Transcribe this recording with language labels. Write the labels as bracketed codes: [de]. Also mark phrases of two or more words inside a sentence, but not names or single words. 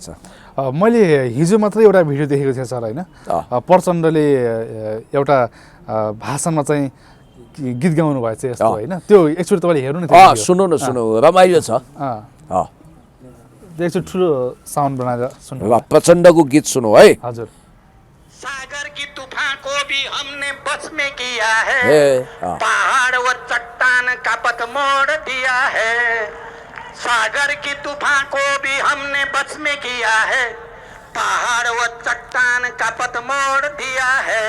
[ne] मैले हिजो मात्रै एउटा भिडियो देखेको थिएँ सर होइन। प्रचण्डले एउटा भाषणमा चाहिँ गीत गाउनु भएको छ यस्तो होइन। त्यो एकचोटि तपाईँले हेर्नु न। सुन्नु न सुन्नु रमाइलो छ। एकचोटि ठुलो साउन्ड बनाएर सुन्नु। प्रचण्डको गीत सुनौ है। हजुर। [hi] सागर की तूफान को भी हमने बस में किया है, पहाड़ व चट्टान का पथ मोड़ दिया है। सागर की तूफान को भी हमने बस में किया है, पहाड़ व चट्टान का पथ मोड़ दिया है।